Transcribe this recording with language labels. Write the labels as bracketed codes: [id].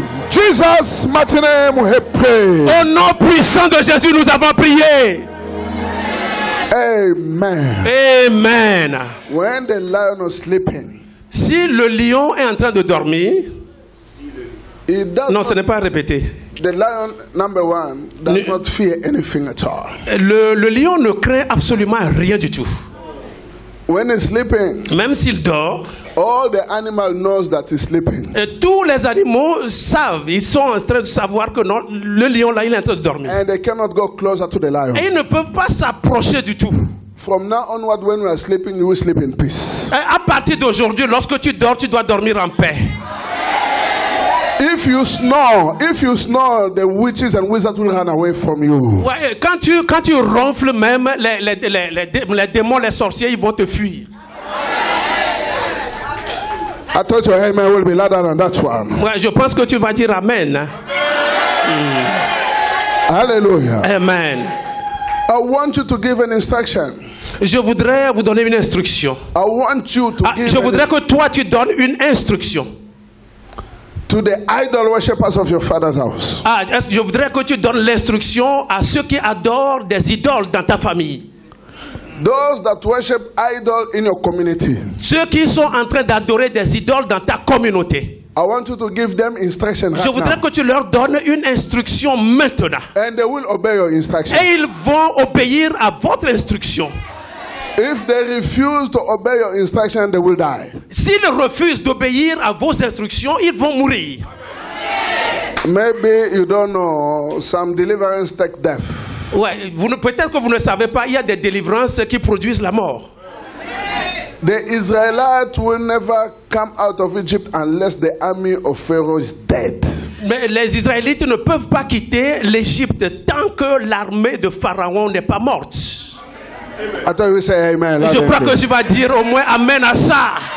[en] Jesus' mighty name we have prayed. [fr] Au nom puissant de Jésus, nous avons prié. Amen. Amen. [en] When the lion is sleeping, [fr] si le lion est en train de dormir, non, ce n'est pas répété. [en] The lion, number one, does not fear anything at all. [fr] Le lion ne craint absolument rien du tout. [en] When he's sleeping, [fr] même s'il dort, [en] all the animal knows that he's sleeping. [fr] Et tous les animaux savent, ils sont en train de savoir que non, le lion là, il est en train de dormir. [en] And they cannot go closer to the lion. [fr] Et ils ne peuvent pas s'approcher du tout. [en] From now onward, when we are sleeping, you will sleep in peace. [fr] Et à partir d'aujourd'hui, lorsque tu dors, tu dois dormir en paix. [en] If you snore, the witches and wizards will run away from you. [fr] Ouais, quand tu ronfles, même les démons, les sorciers, ils vont te fuir. [en] I thought your amen will be louder than that one. [fr] Ouais, je pense que tu vas dire amen. [en] Hallelujah. Amen. I want you to give an instruction. [fr] Je voudrais vous donner une instruction. [en] I want you to give [fr] je voudrais que toi tu donnes une instruction. [en] To the idol worshippers of your father's house. [fr] Je voudrais que tu donnes l'instruction à ceux qui adorent des idoles dans ta famille. [en] Those that worship idol in your community. [fr] Ceux qui sont en train d'adorer des idoles dans ta communauté. [en] I want you to give them instruction right [fr] Je voudrais [en] now. [fr] que tu leur donnes une instruction maintenant. [en] And they will obey your instruction. [fr] Et ils vont obéir à votre instruction. [en] If they refuse to obey your instruction, they will die. [fr] S'ils refusent d'obéir à vos instructions, ils vont mourir. [en] Maybe you don't know, some deliverance take death. [fr] Ouais, peut-être que vous ne savez pas, il y a des délivrances qui produisent la mort. [en] The Israelites will never come out of Egypt unless the army of Pharaoh is dead. [fr] Mais les Israélites ne peuvent pas quitter l'Égypte tant que l'armée de Pharaon n'est pas morte. [en] I thought you say amen. [fr] Je crois que tu vas dire au moins amen à ça.